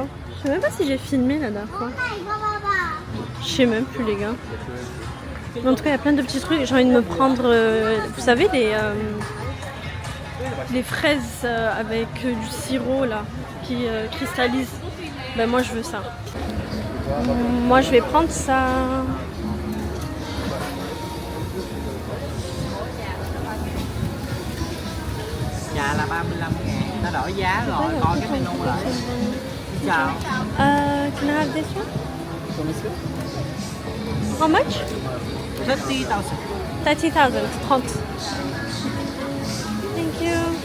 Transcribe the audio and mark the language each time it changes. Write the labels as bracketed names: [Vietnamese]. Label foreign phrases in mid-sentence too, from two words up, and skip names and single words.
[French] Je sais même pas si j'ai filmé la dernière fois. Je sais même plus les gars. Mais en tout cas il y a plein de petits trucs. J'ai envie de me prendre, vous savez, les fraises avec du sirop là qui cristallise. Ben moi je veux ça. Moi je vais prendre ça. [Vietnamese] Dạ là 35.000, nó đổi giá rồi, coi cái menu lại. Chào. [English] Can I have this one? How much? 30,000. 30,000. 30. Thank you.